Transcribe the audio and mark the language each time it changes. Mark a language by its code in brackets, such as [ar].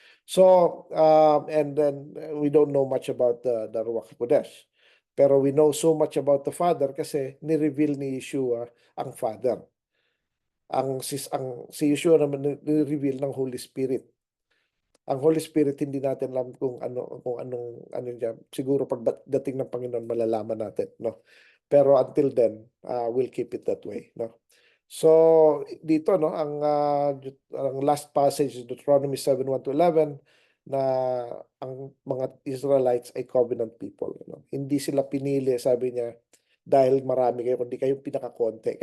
[en] So, and then we don't know much about the Ruach HaKodesh. Pero we know so much about the Father [tl] kasi ni-reveal ni Yeshua ang [en] Father. [tl] Si Yeshua naman ni-reveal ng Holy Spirit. Ang Holy Spirit hindi natin alam kung anong niya. Siguro pagdating ng Panginoon malalaman natin, no. [en] Pero until then, we'll keep it that way, no. [tl] So dito, no, ang last passage is Deuteronomy 7:1 to 11 na ang mga Israelites ay covenant people, no? Hindi sila pinili, sabi niya, dahil marami kayo, kundi kayong pinakakonti.